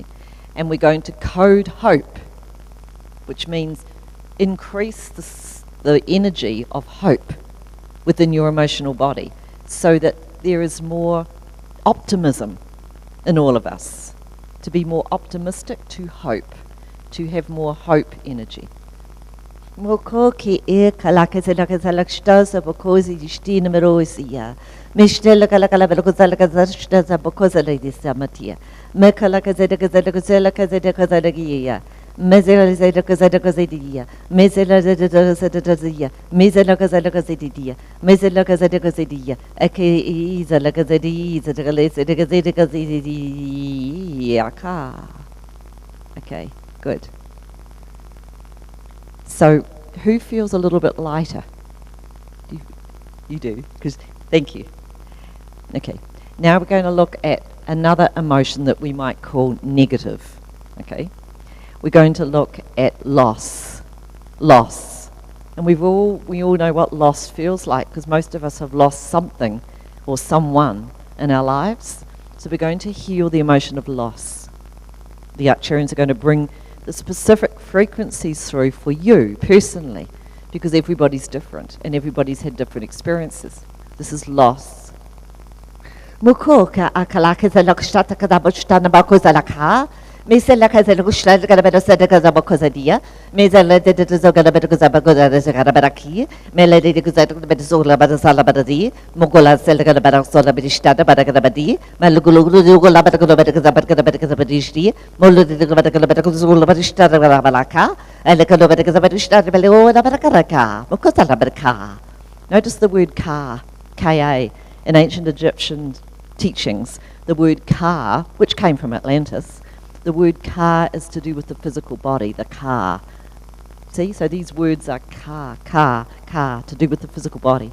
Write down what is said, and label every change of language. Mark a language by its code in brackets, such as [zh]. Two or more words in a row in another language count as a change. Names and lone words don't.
[en] And we're going to code hope, which means increase the energy of hope within your emotional body so that there is more optimism in all of us, to be more optimistic, to hope, to have more hope energy. Moko ki e kalaka zalaka zalakshtaza bokozi dishti numerosia. Mishtela kalaka zalaka zalakshtaza bokoza lady samatia. Mekalaka zalaka zalaka zalaka zalaka zalagia. Mezela zalaka zalaka zadia. Mezela zalaka zadia. Mezela zalaka zadia. Mezela zalaka zadia. Ake zalaka zadia. Zalaka zalaka zadia. Okay, good. So, who feels a little bit lighter? You do, because thank you. Okay, now we're going to look at another emotion that we might call negative. Okay, we're going to look at loss. Loss, and we all know what loss feels like because most of us have lost something or someone in our lives. So we're going to heal the emotion of loss. The Arcturians are going to bring the specific frequencies through for you personally, because everybody's different and everybody's had different experiences. This is loss. Mukoka akalaka zalakshata kadabushtana bakozalaka. Meselaka zalushla galabedosadaka zabakozadia. Mezala de zogalabedozabagozabaraki. Melody guzabedzola badazala badadi. Mogola selgalabedosola bedistada badagalabadi. Malugulugola badagabadagabadagabadagabadishdi. Moludagabadagabadagozola badistada balaka. Elekalobadagabadishtada beloda badakaraka. Mokotala badaka. Notice the word ka, Ka, in ancient Egyptian teachings. The word ka, which came from Atlantis, the word ka is to do with the physical body, the ka. See, so these words are ka, to do with the physical body.